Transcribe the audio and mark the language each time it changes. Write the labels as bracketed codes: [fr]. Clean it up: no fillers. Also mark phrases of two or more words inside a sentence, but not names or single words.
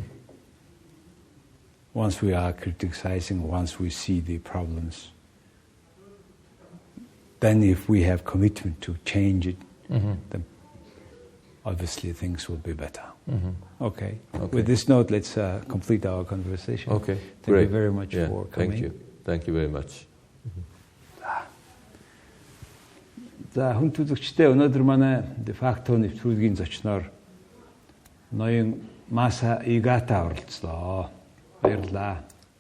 [en] Once we are criticizing, once we see the problems, then if we have commitment to change it, then obviously things will be better. Okay. With this note, let's complete our conversation. Okay. Thank you very much for coming. Thank you. Thank you very much. [mn] За хүн төлөвчтэй өнөөдөр манай de facto нэвтрүүлгийн зочноор ноён Masa Igata оролцлоо. Баярлалаа.